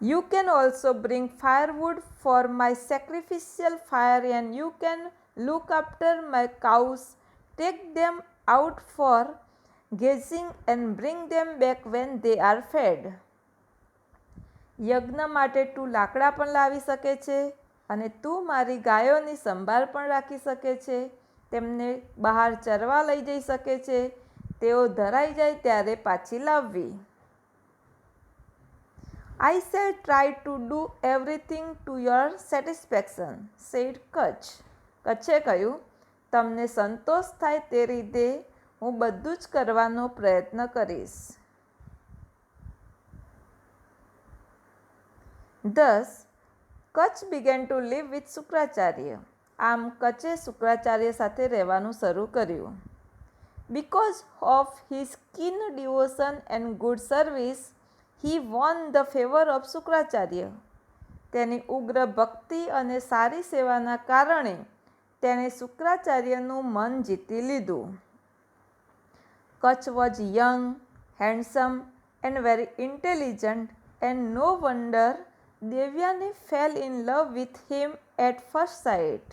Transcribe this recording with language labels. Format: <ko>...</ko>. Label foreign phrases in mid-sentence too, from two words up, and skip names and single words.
<en>You can also bring firewood for my sacrificial fire, and you can look after my cows. Take them out for grazing and bring them back when they are fed.</en> <gu>યજ્ઞ માટે તું લાકડા પણ લાવી શકે છે અને તું મારી ગાયોની સંભાળ પણ રાખી શકે છે. તેમને બહાર ચરવા લઈ જઈ શકે છે. તેઓ ધરાઈ જાય ત્યારે પાછી લાવવી.</gu> <en>I shall try to do everything to your satisfaction, said કચ્છ.</en> <gu>કચ્છે કહ્યું, તમને સંતોષ થાય તે રીતે હું બધું જ કરવાનો પ્રયત્ન કરીશ.</gu> <en>Thus, કચ્છ began to live with શુક્રાચાર્ય.</en> <gu>આમ કચ્છે શુક્રાચાર્ય સાથે રહેવાનું શરૂ કર્યું.</gu> <en>Because of his keen devotion and good service, he won the favor of શુક્રાચાર્ય.</en> <gu>તેની ઉગ્ર ભક્તિ અને સારી સેવાના કારણે તેણે શુક્રાચાર્યનું મન જીતી લીધું.</gu> <en>કચ્છ was young, handsome and very intelligent, and no wonder દેવયાની fell in love with him at first sight.</en>